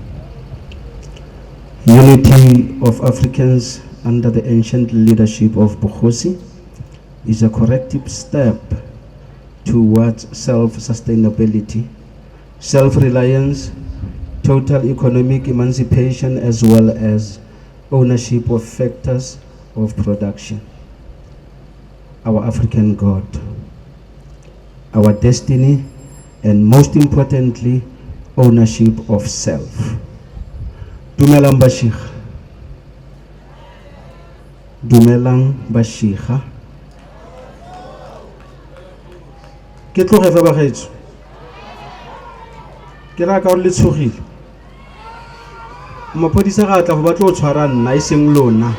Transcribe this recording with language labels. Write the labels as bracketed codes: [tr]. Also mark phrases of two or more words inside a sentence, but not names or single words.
[en] Unity of Africans under the ancient leadership of Kgosi is a corrective step towards self-sustainability, self-reliance, total economic emancipation, as well as ownership of factors of production. Our African God, our destiny, and most importantly, ownership of self. [tn] Dumelang Bashiga. Dumelang Bashiga. Ke tloge fa bagaetsho. Ke ra ka o le tshogile. Mapodisa ga tla go batla o tshwara nna e seng lona.